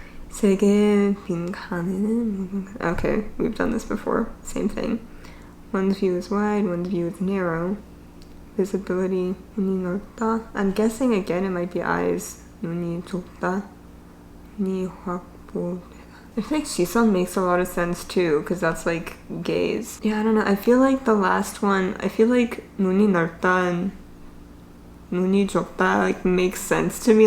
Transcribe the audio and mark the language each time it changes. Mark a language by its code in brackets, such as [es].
[ko] 세 개의 빈칸에는 [en] okay, we've done this before. Same thing. One's view is wide, one's view is narrow. [ko] Visibility, 눈이 넓다. [en] I'm guessing again it might be eyes. [ko] 눈이 좁다. 눈이 확보되다. [en] I think 시선 makes a lot of sense too, because that's like gaze. Yeah, I don't know. I feel like the last one, I feel like [ko] 눈이 넓다 [en] and [ko] 눈이 좁다 [en] like makes sense to me.